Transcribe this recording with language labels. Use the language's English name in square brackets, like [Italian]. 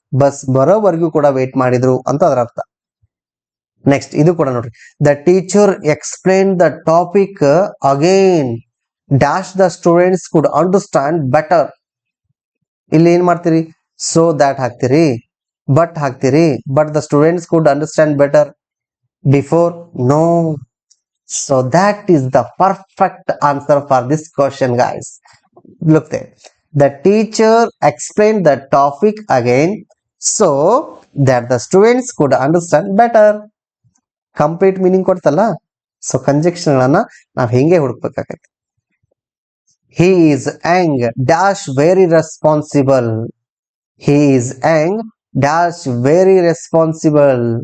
[Kannada] Bus ಬರೋವರೆಗೂ ಕೂಡ wait ಮಾಡಿದ್ರು ಅಂತ ಅದರ ಅರ್ಥ. ನೆಕ್ಸ್ಟ್, ಇದು ಕೂಡ ನೋಡ್ರಿ, [English] The teacher explain the topic again dash the students could understand better. [Kannada] ಇಲ್ಲಿ ಏನ್ ಮಾಡ್ತೀರಿ? [English] So that ಹಾಕ್ತಿರಿ, but ಹಾಕ್ತಿರಿ, but the students could understand better before? No. So that is the perfect answer for this question, guys. Look there. The teacher explained the topic again so that the students could understand better. Complete meaning [Kannada] ಕೊಡ್ತಲ್ಲ. So conjunction ಗಳನ್ನ ನಾವು ಹೆಂಗೆ ಹುಡುಕ್ಬೇಕಾಗತ್ತೆ? [English] He is young dash very responsible. He is young dash very responsible.